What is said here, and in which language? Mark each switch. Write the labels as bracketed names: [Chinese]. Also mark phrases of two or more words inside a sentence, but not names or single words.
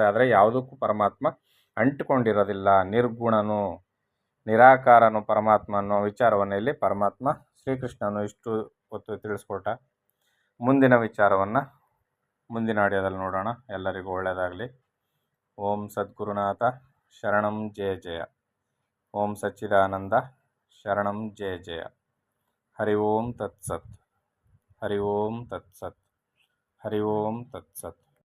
[Kannada] ಆದರೆ ಯಾವುದಕ್ಕೂ ಪರಮಾತ್ಮ ಅಂಟಿಕೊಂಡಿರೋದಿಲ್ಲ. ನಿರ್ಗುಣನು ನಿರಾಕಾರನು ಪರಮಾತ್ಮ ಅನ್ನೋ ವಿಚಾರವನ್ನು ಇಲ್ಲಿ ಪರಮಾತ್ಮ ಶ್ರೀಕೃಷ್ಣನು ಇಷ್ಟು ಹೊತ್ತು ತಿಳಿಸ್ಕೊಟ್ಟ. ಮುಂದಿನ ವಿಚಾರವನ್ನು ಮುಂದಿನ ಆಡಿಯೋದಲ್ಲಿ ನೋಡೋಣ. ಎಲ್ಲರಿಗೂ ಒಳ್ಳೆಯದಾಗಲಿ. [Sanskrit] ಓಂ ಸದ್ಗುರುನಾಥ ಶರಣಂ ಜಯ ಜಯ. ಓಂ ಸಚ್ಚಿದಾನಂದ ಶರಣಂ ಜಯ ಜಯ. ಹರಿ ಓಂ ತತ್ಸತ್. ಹರಿ ಓಂ ತತ್ಸತ್. ಹರಿ ಓಂ ತತ್ಸತ್.